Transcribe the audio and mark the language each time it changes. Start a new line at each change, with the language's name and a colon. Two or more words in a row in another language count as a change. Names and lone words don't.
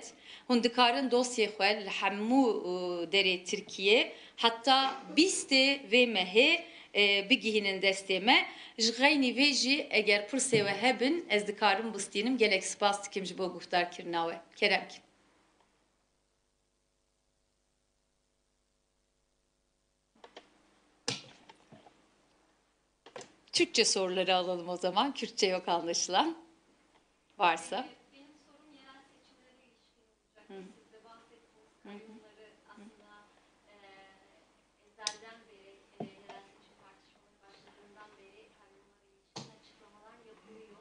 Kurdish: Hûn dikarin dosyê xwe li hemû derê Tirkiye heta bîstê vê mehê bigihînin destê me. Ji xeynî vê jî eger pirsê we hebin ez dikarim bistînim gelek spas dikim ji bo guhdarkirina we.
Turkish: Kerem. Türkçe soruları alalım o zaman. Kürtçe yok anlaşılan. Varsa. Benim sorum yerel seçimlere ilişkin olacak. Siz de bahsettiğiniz kayyumları aslında ezelden beri yerel seçim tartışmaları başladığından beri kayyumlara ilişkin açıklamalar yapılıyor.